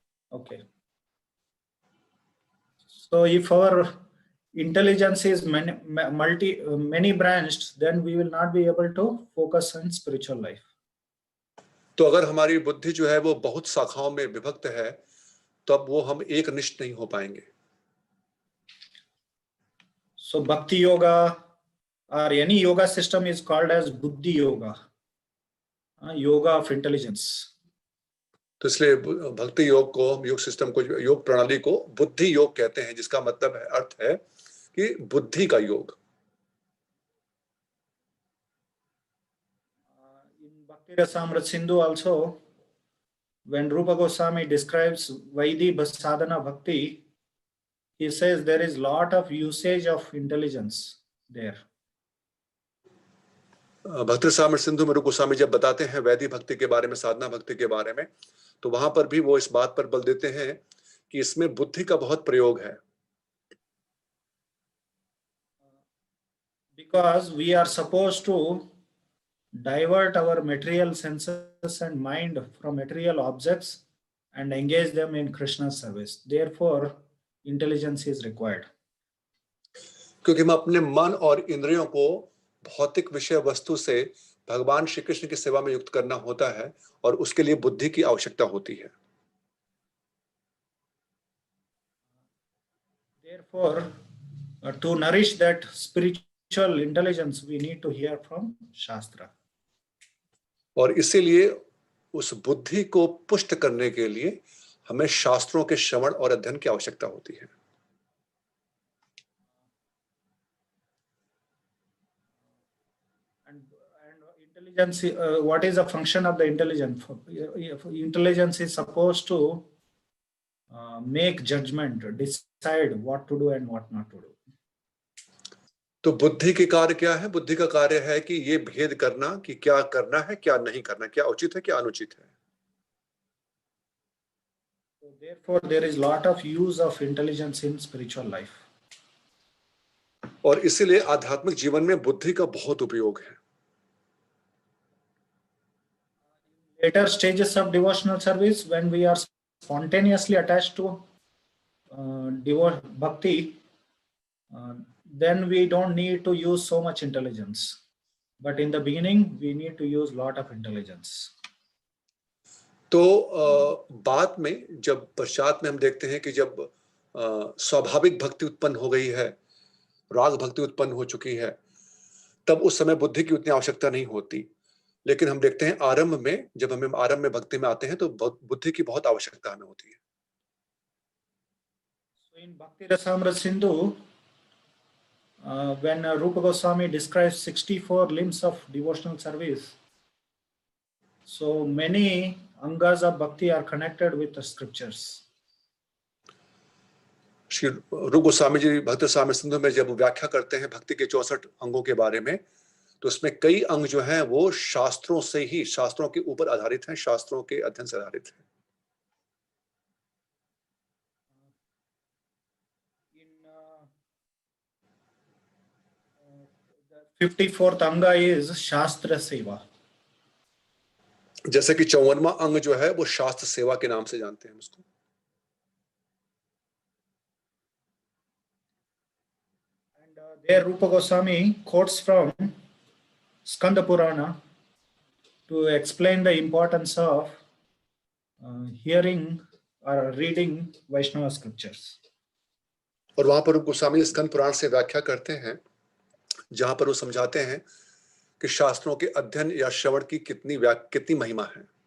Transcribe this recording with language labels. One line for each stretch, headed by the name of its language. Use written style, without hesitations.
English: Okay. So if our intelligence is many branched, then we will not be able to focus on spiritual life.
Hindi: तो अगर हमारी बुद्धि जो है वो बहुत शाखाओं में विभक्त है, तब वो हम एक निष्ठ नहीं हो पाएंगे.
English: So Bhakti Yoga or any yoga system is called as Buddhi Yoga, yoga of intelligence.
Hindi: तो इसलिए भक्ति योग को, हम योग सिस्टम को, योग प्रणाली को बुद्धि योग कहते हैं, जिसका मतलब है, अर्थ है कि बुद्धि का योग.
English: In Bhakti Rasamrita Sindhu also, when Rupa Goswami describes Vaidhi Sadhana Bhakti, he says there is lot of usage of intelligence there.
Hindi: भक्ति रसामृत सिंधु में रूप गोस्वामी जब बताते हैं वैदिक भक्ति के बारे में, साधना भक्ति के बारे में, तो वहां पर भी वो इस बात पर बल देते हैं कि इसमें बुद्धि का बहुत प्रयोग है.
English: Because we are supposed to divert our material senses and mind from material objects and engage them in Krishna's service. Therefore, intelligence is required.
Hindi: क्योंकि हम अपने मन और इंद्रियों को भौतिक विषय वस्तु से भगवान श्री कृष्ण की सेवा में युक्त करना होता है, और उसके लिए बुद्धि की आवश्यकता होती है.
English: Therefore, to nourish that spiritual intelligence, we need to hear from Shastra.
Hindi: और इसीलिए उस बुद्धि को पुष्ट करने के लिए हमें शास्त्रों के श्रवण और अध्ययन की आवश्यकता होती है.
English: And intelligence, what is the function of the intelligence? Intelligence is supposed to make judgment, decide what to do and what not to do.
Hindi: तो बुद्धि के कार्य क्या है? बुद्धि का कार्य है कि ये भेद करना कि क्या करना है, क्या नहीं करना, क्या उचित है, क्या अनुचित है.
English: So therefore, there is lot of use of intelligence in spiritual life.
Hindi: और इसीलिए आध्यात्मिक जीवन में बुद्धि का बहुत उपयोग है.
English: Later stages of devotional service, when we are spontaneously attached to bhakti, then we don't need to use so much intelligence. But in the beginning, we need to use lot of intelligence.
Hindi: तो बाद में जब पश्चात में हम देखते हैं कि जब स्वाभाविक भक्ति उत्पन्न हो गई है, राग भक्ति उत्पन्न हो चुकी है, तब उस समय बुद्धि की उतनी आवश्यकता नहीं होती. लेकिन हम देखते हैं आरंभ में, जब हमें आरंभ में भक्ति में आते हैं, तो बुद्धि की बहुत आवश्यकता हमें होती है.
English: So in Bhakti Rasamrita Sindhu, when Rupa Goswami describes 64 limbs of devotional service, so many angas of bhakti are connected with the scriptures.
Hindi: Shri रूप गोस्वामी जी भक्ति रसामृत सिंधु में जब व्याख्या करते हैं भक्ति के 64 अंगों के बारे में, तो उसमें कई अंग जो हैं वो शास्त्रों से ही, शास्त्रों के ऊपर आधारित हैं, शास्त्रों के अध्ययन से आधारित हैं.
English: The 54th anga is Shastra Seva.
Hindi: जैसे कि 54वां अंग जो है वो शास्त्र सेवा के नाम से जानते हैं उसको.
English: Where Rupa Goswami quotes from Skanda Purana to explain the importance of hearing or reading Vaishnava scriptures.
Hindi: और वहां पर रूप गोस्वामी स्कंद पुराण से व्याख्या करते हैं, जहां पर वो समझाते हैं कि शास्त्रों के अध्ययन या श्रवण की कितनी महिमा है।